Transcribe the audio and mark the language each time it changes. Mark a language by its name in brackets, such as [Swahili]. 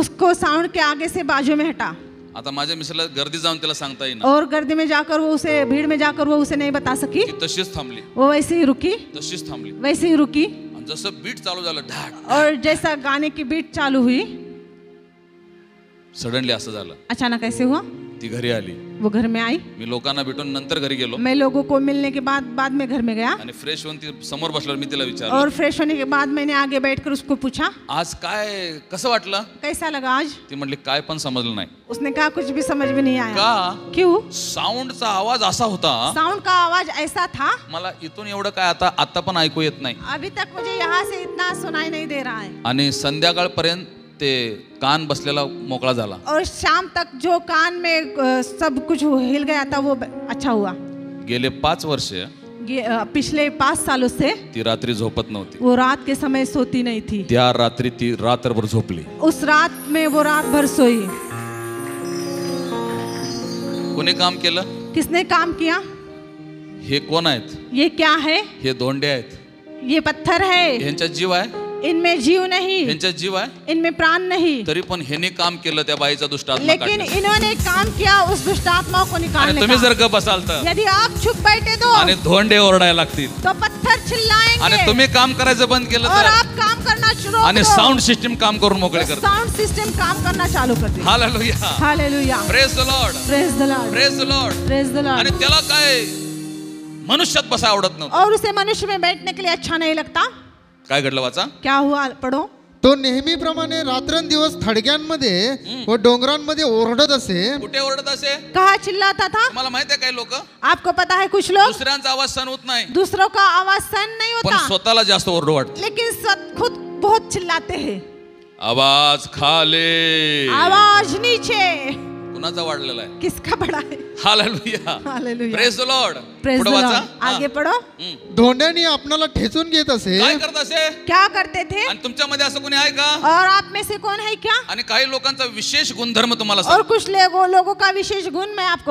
[Hindi] उसको साउंड के आगे से बाजू में हटा. [Marathi] आता माझ्या मिस्टरला गर्दी जाऊन तिला सांगता येईना. [Hindi] और गर्दी में जाकर वो उसे, भीड़ में जाकर वो उसे नहीं बता सकी. [Marathi] ती तशीच थांबली. [Hindi] वो वैसे ही रुकी. [Marathi] तशीच थांबली. [Hindi] वैसे ही रुकी. [Marathi] आणि जसं बीट चालू झालं ढाक, [Hindi] और जैसा गाने की बीट चालू हुई, [Marathi] सडनली असं झालं. [Hindi] अचानक ऐसे हुआ. [Marathi] ती घरी आली. [Hindi] वो घर में आई. [Marathi] मी लोकांना भेटून नंतर घरी गेलो. [Hindi] मैं लोगों को मिलने के बाद में घर में गया. [Marathi] आणि फ्रेश होऊन ती समोर बसल्यावर मी तिला विचारलं, [Hindi] और फ्रेश होने के बाद मैंने आगे बैठकर उसको पूछा, [Marathi] आज काय कसं वाटलं? [Hindi] कैसा लगा आज? [Marathi] ती म्हटली काय पण समजलं नाही. [Hindi] उसने कहा कुछ भी समझ में नहीं आया. [Marathi] का? [Hindi] क्यों? [Marathi] साऊंडचा आवाज असा होता, [Hindi] साउंड का आवाज ऐसा था, [Marathi] मला इथून एवढं काय आता पण ऐकू येत नाही. [Hindi] अभी तक मुझे यहाँ से इतना सुनाई नहीं दे रहा है. [Marathi] आणि संध्याकाळपर्यंत ते कान बसलेला मोकळा झाला. [Hindi] और शाम तक जो कान में सब कुछ हिल गया था वो अच्छा हुआ. [Marathi] गेले 5 वर्ष [Hindi] पिछले 5 सालों से [Marathi] ती रात्री झोपत नव्हती. [Hindi] वो रात के समय सोती नहीं थी. [Marathi] त्या रात्री ती रात्रभर झोपली. [Hindi] उस रात में वो रात भर सोई. [Marathi] कोणी काम केलं? [Hindi] किसने काम किया? [Marathi] हे कोण आहेत? [Hindi] ये क्या है? [Marathi] हे धोंडे आहेत. [Hindi] ये पत्थर है. [Marathi] ह्यांच्यात जीव आहे. [Hindi] इनमें जीव नहीं. [Marathi] ह्यांच्यात जीव आहे. [Hindi] इनमें प्राण नहीं. [Marathi] तरी पण ह्याने काम केलं त्या बाईचा दुष्टात्मा [Hindi] लेकिन इन्होंने काम किया उस दुष्टात्मा को निकालने का. [Marathi] तुम्ही जर गप असाल तर, [Hindi] यदि आप चुप बैठे तो, [Marathi] आणि धोंडे ओरडायला लागतील, [Hindi] तो पत्थर चिल्लाएंगे. [Marathi] आणि तुम्ही काम करायचं बंद केलं [Hindi] और [Marathi] तर, [Hindi] आप काम करना शुरू [Marathi] आणि [Hindi] करो, [Marathi] साऊंड सिस्टम काम करून मोकळे करते. [Hindi] साउंड सिस्टम काम करना चालू कर दे. Hallelujah. Hallelujah. [English] Praise the lord. Praise the lord. Praise the lord. Praise the lord. [Marathi] आणि त्याला काय मनुष्यात बसा आवडत नव्हतं. [Hindi] और उसे मनुष्य में बैठने के लिए अच्छा नहीं लगता. [Marathi] काय घडलं वाचा? [Hindi] क्या हुआ पढ़ो. [Marathi] तो नेहमीप्रमाणे रात्रंदिवस थडग्यांमध्ये व डोंगरांमध्ये ओरडत असे. कुठे ओरडत असे? [Hindi] कहा चिल्लाता था. [Marathi] मला माहिती आहे काही लोक, [Hindi] आपको पता है कुछ लोग [Marathi] दुसऱ्यांचा आवाज सहन होत नाही, [Hindi] दूसरों का आवाज सहन नहीं [Marathi] पण [Hindi] होता, [Marathi] स्वतःला जास्त ओरडू वाटतं. [Hindi] लेकिन खुद बहुत चिल्लाते हैं. [Marathi] आवाज खाले, [Hindi] आवाज नीचे. [Marathi] कुणाचा वाढलेला आहे? [Hindi] किसका बड़ा है? Hallelujah. Hallelujah. [English] Praise the lord. Praise the [Marathi] पुढे वाचा. [Hindi] लॉर्ड. आगे पढ़ो. [Marathi] धोंड्यानी आपणाला ठेचून घेत असे. काय करत असे? [Hindi] क्या करते थे? [Marathi] आणि तुमच्यामध्ये असं कोणी आहे का? [Hindi] और आप में से कौन है क्या? [Marathi] आणि काही लोकांचा विशेष गुणधर्म तुम्हाला [Hindi] और [Marathi] सांगतो. [Hindi] कुछ लोगों का विशेष गुण मैं आपको